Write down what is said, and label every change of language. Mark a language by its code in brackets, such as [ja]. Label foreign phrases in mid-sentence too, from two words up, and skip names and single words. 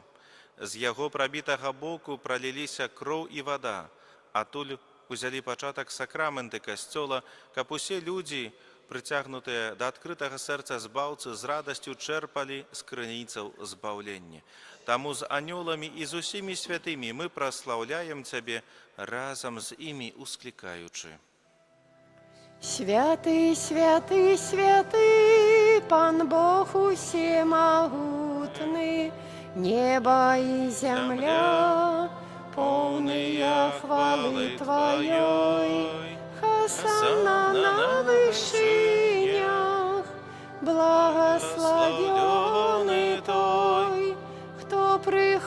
[be] З яго прабітага боку праліліся кроў і вада, адтуль узялі пачатак сакраменты касцёла, каб усе людзі, прыцягнутыя да адкрытага сэрца збаўцы, з радасцю чэрпалі з крыніцаў збаўлення. Таму з анёламі і з усімі святымі мы праслаўляем Цябе, разам з імі усклікаючы. [ru] Святый, святый, святый, [be] Пан Бог усемогутный, [ru] небо и земля, полные хвалы Твоей. Хосанна на вышинях, благословенный Той, кто при